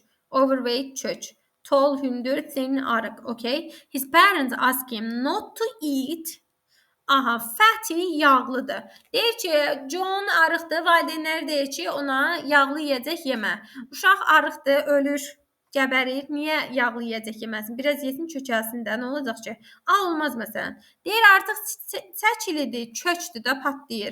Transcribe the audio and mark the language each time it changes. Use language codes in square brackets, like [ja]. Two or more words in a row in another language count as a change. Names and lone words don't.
[az] Overweight, çök. Tall, hündür, thin, arıq. Okay. [en] His parents ask him not to eat. Aha, fatty, [az] yağlıdır. Deyir ki, John arıqdır. Valideynlər deyir ki, ona yağlı yeyəcək yemə. Uşaq arıqdır, ölür. Gəbərir. Niyə yağlı yeyəcək yeməsin? Biraz yesin kökəlsin də. Nə olacaq ki? Olmaz məsələn. Deyir artıq çəkilidir, kökdür də patlayır.